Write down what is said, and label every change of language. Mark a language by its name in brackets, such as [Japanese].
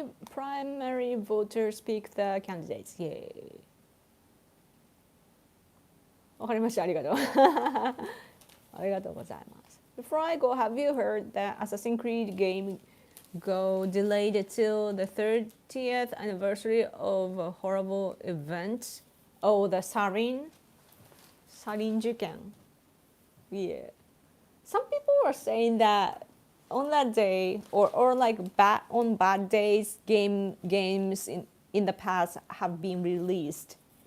[English] Primary voters pick the candidates. Yay. [Japanese] わかりました。ありがとう。ありがとうございます。 [English] Before I go, have you heard that Assassin's Creed game go delayed till the 30th anniversary of a horrible event? Oh, the sarin事件. Yeah. Some people are saying that on that day, or like on bad days, games in the past have been released.